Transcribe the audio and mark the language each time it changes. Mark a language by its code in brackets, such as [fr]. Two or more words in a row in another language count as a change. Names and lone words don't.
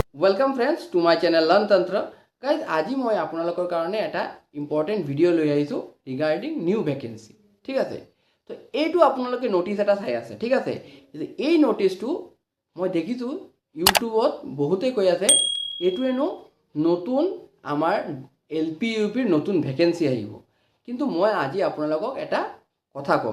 [en] welcome friends to my channel Learn Tantra guys [as] আজি মই আপোনালোকৰ কাৰণে এটা [en] important video [as] লৈ আহিছো [en] regarding new vacancy [as] ठीक আছে। तो এইটো আপোনালোকে নোটিস এটা চাই আছে ঠিক আছে। এই নোটিসটো মই দেখিছো ইউটিউবত বহুতে কৈ আছে এইটো এনো নতুন আমাৰ এলপি ইউপিৰ নতুন ভ্যাকেন্সি আহিব, কিন্তু মই আজি আপোনালোকক এটা কথা কম।